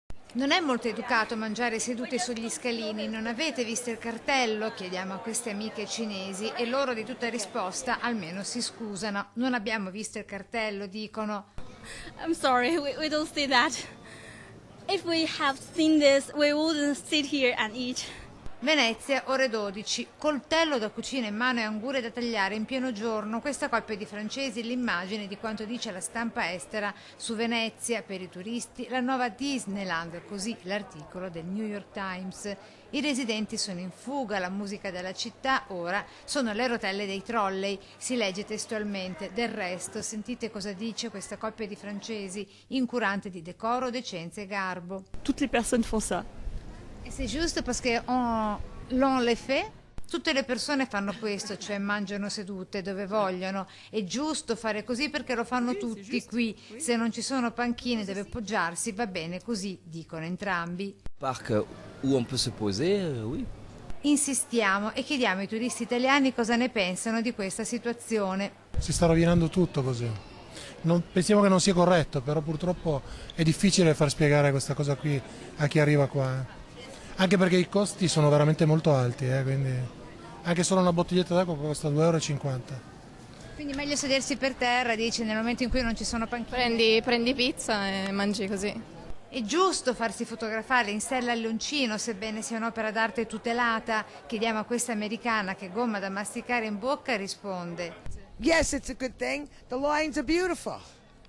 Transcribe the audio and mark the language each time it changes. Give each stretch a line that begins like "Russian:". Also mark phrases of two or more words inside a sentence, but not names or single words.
Italian: Non è molto educato mangiare seduti sugli scalini, non avete visto il cartello? Chiediamo a queste amiche cinesi e loro di tutta risposta almeno si scusano. Non abbiamo visto il cartello, dicono.
English: I'm sorry, we don't see that. If we have seen this, we wouldn't sit here and eat.
Italian: Venezia, ore 12. Coltello da cucina in mano e angurie da tagliare in pieno giorno. Questa coppia di francesi l'immagine di quanto dice la stampa estera su Venezia per i turisti, la nuova Disneyland, così l'articolo del New York Times. I residenti sono in fuga, la musica della città ora sono le rotelle dei trolley. Si legge testualmente: del resto sentite cosa dice questa coppia di francesi, incurante di decoro, decenza e garbo.
French: Toutes les personnes font ça. E c'est juste parce que l'on le fait?
Italian: Tutte le persone fanno questo, cioè mangiano sedute dove vogliono. È giusto fare così perché lo fanno tutti qui. Se non ci sono panchine dove poggiarsi va bene così, dicono entrambi.
French: Parc où on peut se poser, oui.
Italian: Insistiamo e chiediamo ai turisti italiani cosa ne pensano di questa situazione. Si sta rovinando tutto così. Pensiamo che non sia corretto, però purtroppo è difficile far spiegare questa cosa qui a chi arriva qua. Anche perché i costi sono veramente molto alti, quindi anche solo una bottiglietta d'acqua costa 2,50 euro. Quindi meglio sedersi per terra, dice, nel momento in cui non ci sono panchine. Prendi pizza e mangi così. È giusto farsi fotografare in sella al leoncino, sebbene sia un'opera d'arte tutelata? Chiediamo a questa americana che gomma da masticare in bocca e risponde.
English: Yes, it's a good thing. The lions are beautiful.